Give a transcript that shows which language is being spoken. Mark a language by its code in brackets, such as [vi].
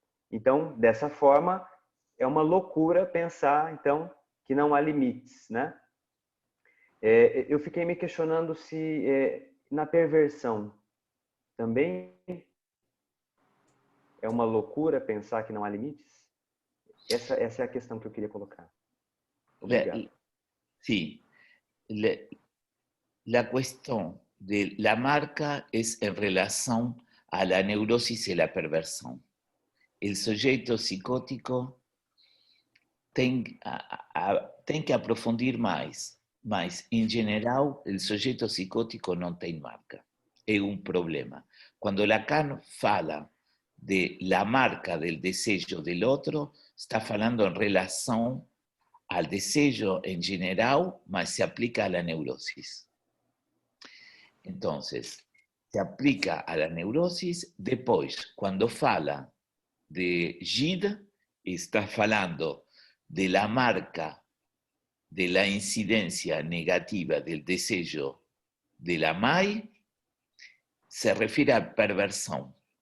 [pt] Então, dessa forma, é uma loucura pensar, então, que não há limites, né? Eu fiquei me questionando se na perversão também é uma loucura pensar que não há limites? Essa é a questão que eu queria colocar. Obrigado. [es] Sí, la cuestión de la marca es en relación a la neurosis y la perversión. [pt] El sujeto psicótico tem que aprofundir mais, mas, em geral, o sujeito psicótico não tem marca. É um problema. [es] Quando Lacan fala de la marca del desejo del otro, [pt] está falando [es] en relación al desejo en general, mas se aplica a la neurosis. Entonces, se aplica a la neurosis, después, cuando fala de Gide, está falando de la marca de la incidencia negativa del deseo de la mãe, se refiere a perversión.